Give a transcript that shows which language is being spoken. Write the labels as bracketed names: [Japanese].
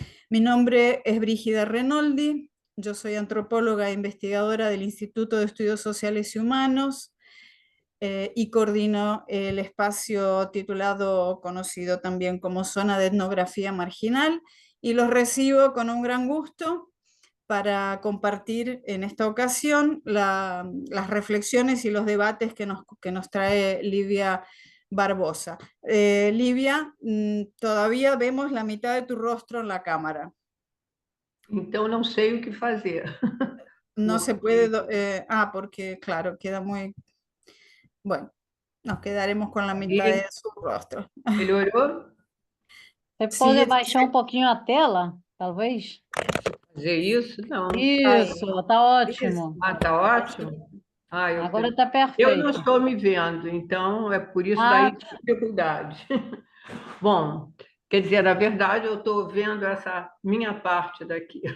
[Spanish] Mi nombre es Brígida Renoldi, yo soy antropóloga e investigadora del Instituto de Estudios Sociales y Humanos y coordino el espacio titulado, conocido también como Zona de Etnografía Marginal, y los recibo con un gran gusto para compartir en esta ocasión las reflexiones y los debates que nos trae Livia Barbosa. Livia, todavía vemos la mitad de tu rostro en la cámara. [Portuguese] Então, não sei o que fazer. [Spanish] No se puede, porque claro, queda muy... Bueno, nos quedaremos con la mitad de su rostro. [Portuguese] Melhorou? Você [Spanish] Sí, [Portuguese] pode abaixar um pouquinho a tela, talvez? Fazer isso? Não. Isso, tá ótimo. Ah, tá ótimo? Agora está Eu não perfeito. estou me vendo, então é por isso daí a dificuldade. Bom, quer dizer, na verdade, eu estou vendo essa minha parte daqui.